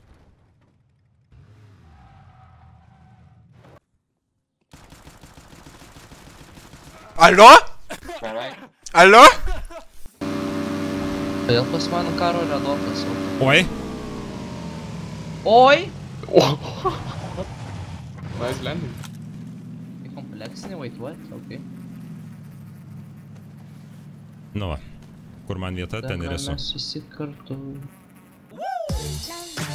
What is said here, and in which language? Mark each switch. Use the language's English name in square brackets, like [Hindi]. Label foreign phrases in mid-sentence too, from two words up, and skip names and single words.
[Lithuanian] Alio? Alio? Vėl pas mano karo relokas. Oi? Oi! [English] Nice landing. Kompleksinė, wait, what? Okay. [Lithuanian] Nu va. Kur man vieta, ten ir esu. Mes visi kartu.